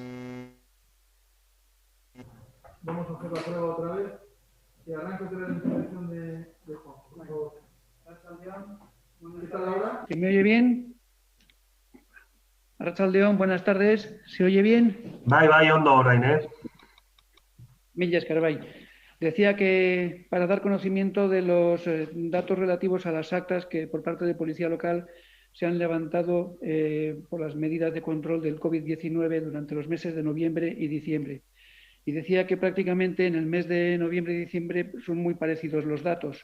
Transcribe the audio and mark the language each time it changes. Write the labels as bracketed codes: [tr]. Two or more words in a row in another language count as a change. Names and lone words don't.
[es] Vamos a hacer la prueba otra vez. Y arranco otra vez la intervención de Juan, por favor. ¿Qué tal ahora? ¿Se me oye bien? Arratsaldeon, buenas tardes. ¿Se oye bien? [eu] Bai, ondo orain, Milla esker, bai. [es] Decía que para dar conocimiento de los datos relativos a las actas que por parte de Policía Local se han levantado por las medidas de control del COVID-19 durante los meses de noviembre y diciembre. Y decía que prácticamente en el mes de noviembre y diciembre son muy parecidos los datos.